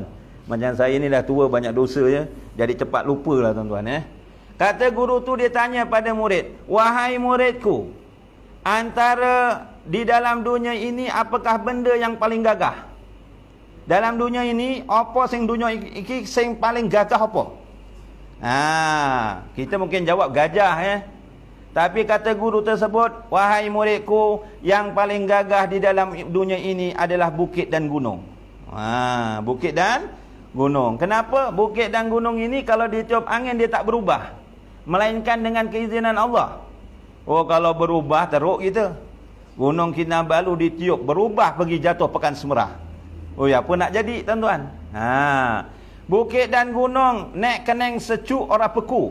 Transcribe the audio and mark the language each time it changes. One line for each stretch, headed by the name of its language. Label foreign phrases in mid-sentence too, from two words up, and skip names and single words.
Malay: Macam saya ni dah tua banyak dosa je, jadi cepat lupalah tuan-tuan. Kata guru tu, dia tanya pada murid, wahai muridku, antara di dalam dunia ini apakah benda yang paling gagah? Dalam dunia ini apa
Javanese: sing dunia iki sing paling gagah apa?
Malay: Kita mungkin jawab gajah. Tapi kata guru tersebut, wahai muridku, yang paling gagah di dalam dunia ini adalah bukit dan gunung. Bukit dan gunung. Kenapa? Bukit dan gunung ini kalau ditiup angin dia tak berubah, melainkan dengan keizinan Allah. Kalau berubah teruk kita. Gunung Kinabalu ditiup berubah pergi jatuh Pekan Semerah. Apa nak jadi tuan-tuan? Bukit dan gunung naik keneng secuk orang peku.